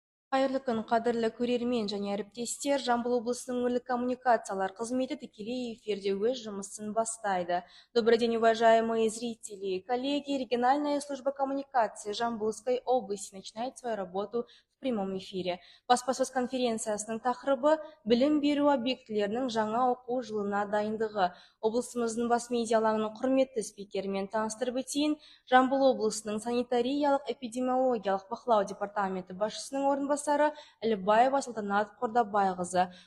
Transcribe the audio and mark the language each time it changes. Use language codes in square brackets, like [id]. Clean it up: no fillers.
[kk] Қайырлы күн, қадірлі көрермен және әріптестер. Жамбыл облысының өңірлік коммуникациялар қызметі тікелей эфирде өз жұмысын бастайды. [ru] Добрый день, уважаемые зрители. Коллеги, региональная служба коммуникации Жамбылской области начинает свою работу в прямом эфире. [kk] Баспасөз конференциясының тақырыбы білім беру объектілерінің жаңа оқу жылына дайындығы. Облысымыздың бас медиа алаңының құрметті спикерімен таныстырып өтейін. Жамбыл облысының санитариялық эпидемиологиялық бақылау департаменті басшысының орынбасары Әлібаева Салтанат Қордабайқызы.